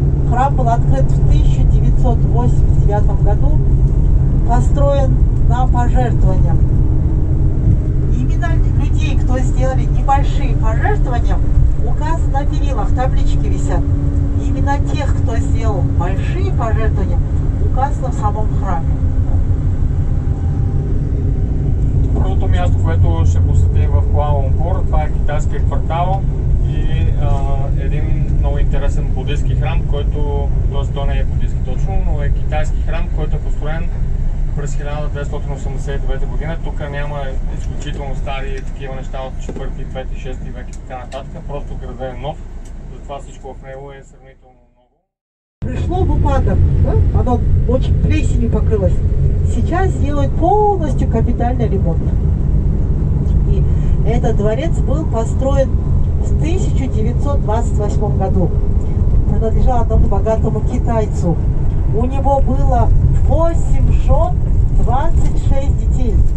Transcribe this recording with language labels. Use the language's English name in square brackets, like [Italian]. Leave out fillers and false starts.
[Russian] Храм был открыт в 1989 году, построен на пожертвования. Имена людей, кто сделали небольшие пожертвования, указаны на перилах, таблички висят. Именно тех, кто сделал большие пожертвования, указано в самом храме. [Bulgarian] Първото място, което ще посетим в Куала Лумпур, това е китайския квартал и един много интересен буддийски храм, който, т.е. той не е буддийски точно, но е китайски храм, който е построен през 1289 година. Тук няма изключително стари такива неща от 4, 5, 6 век и така нататък, просто градът е нов, затова всичко в него е сравнително много. [Russian] Пришло в упадок, да? Оно очень плесенью покрылось. Сейчас делают полностью капитальный ремонт. И этот дворец был построен в 1928 году. Принадлежал одному богатому китайцу. У него было 8 жен, 26 детей.